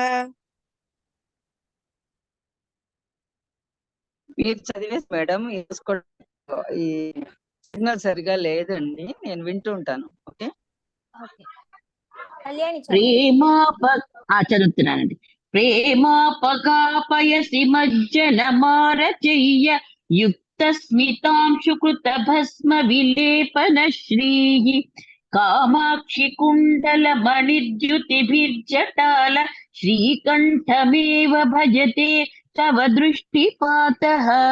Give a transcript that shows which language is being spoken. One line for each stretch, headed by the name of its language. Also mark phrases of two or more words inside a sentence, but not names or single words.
Telugu: మీరు చదివేసి మేడం, ఈ సిగ్నల్ సరిగా లేదండి, నేను వింటూ ఉంటాను. ఓకే. కళ్యాణి చదువుతున్నానండి.
Sanskrit: प्रेमापगापयसि मज्जनमारचय्य युक्तस्मितांशुकृतभस्म विलेपनश्रीः कामाक्षि कुण्डलमणिद्युतिभिर्जटाल श्रीकण्ठमेव भजते तव दृष्टिपातः